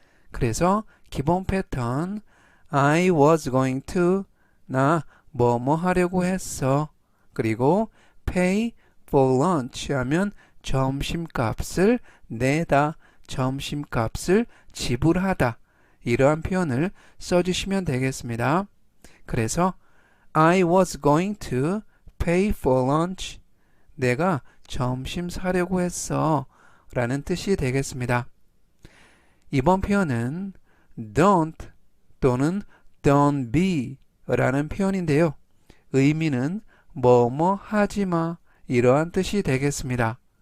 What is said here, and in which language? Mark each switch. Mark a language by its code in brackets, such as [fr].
[ko] 그래서 기본 패턴 [en] I was going to [ko] 나 뭐뭐 하려고 했어. 그리고 [en] pay for lunch [ko] 하면 점심값을 내다, 점심값을 지불하다. 이러한 표현을 써주시면 되겠습니다. 그래서 [en] I was going to pay for lunch. [ko] 내가 점심 사려고 했어 라는 뜻이 되겠습니다. 이번 표현은 don't 또는 [en] don't be [ko] 라는 표현인데요. 의미는 뭐뭐 하지마 이러한 뜻이 되겠습니다.